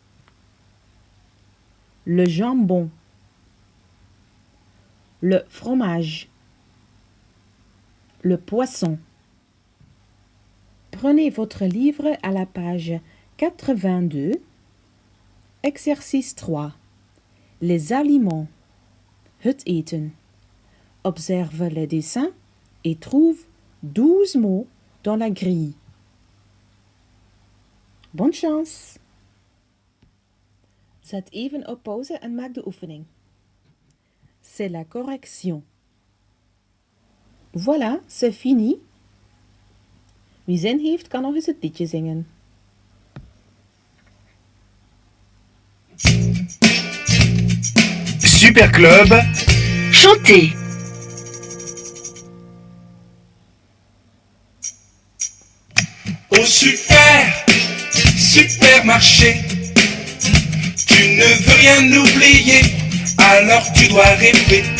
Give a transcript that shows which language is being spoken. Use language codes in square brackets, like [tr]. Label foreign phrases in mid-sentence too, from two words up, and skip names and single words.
[fr] Le jambon. Le fromage. Le poisson. Prenez votre livre à la page 82, exercice 3. Les aliments. [nl] Het eten. [fr] Observe les dessins et trouve 12 mots dans la grille. Bonne chance! [nl] Zet even op pauze en maak de oefening. [fr] C'est la correction. Voilà, c'est fini. [nl] Wie zin heeft, kan nog eens het liedje zingen. [fr] Super Club. Chanter. Au supermarché, tu ne veux rien oublier, alors tu dois répéter.